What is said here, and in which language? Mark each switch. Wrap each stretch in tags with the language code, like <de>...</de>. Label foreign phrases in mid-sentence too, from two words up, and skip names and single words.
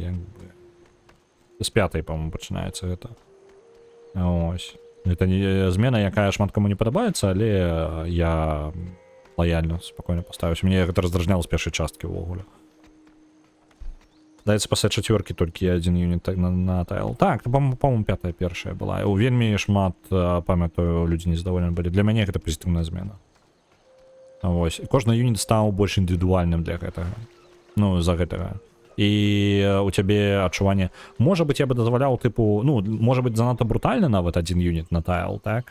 <be>З 5-й, па-моему, пачынаецца гэта. Ось. Гэта не змена, якая шмат каму не падабаецца, але я лаяльна, спакойна паставіўся. Мне гэта раздражняла з першай часткі ўвогуле. Даецца пасля 4-кі толькі один юніт на тайл. Так, по-моему, 5-я першая была. Вельмі шмат, памятаю, людзі незадаволены былі. Для мяне гэта пазітыўная змена. Вось. Кожны юніт стаў больш індывідуальным для гэтага. Ну, за гэтага. І у цябе адчуванне... Можа быць, я бы дазваляў, тыпу... Ну, можа быць, занадта брутальна нават один юніт на тайл, так?</be>